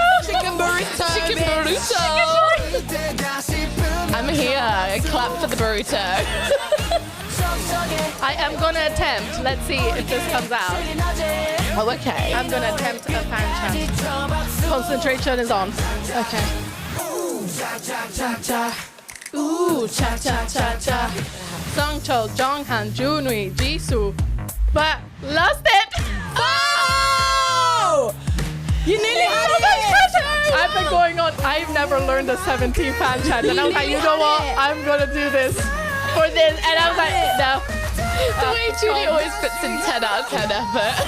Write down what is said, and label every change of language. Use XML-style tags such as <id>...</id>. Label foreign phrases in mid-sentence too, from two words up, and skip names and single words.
<en>Chicken burrito. Chicken burrito. I'm here. Clap for the burrito. I am gonna attempt. Let's see if this comes out. Oh, okay. I'm gonna attempt a fan chant. Concentration is on. Okay. Ooh, cha cha cha cha. Songcho, Jonghan, Junui, Jisoo. But lost it. Oh! You nearly had it. I've been going on. I've never learned the 17 fan chant, and I was like, you know what? I'm gonna do this for this, and I was like, no. The way Julie always puts in 10 out of 10 effort.</en>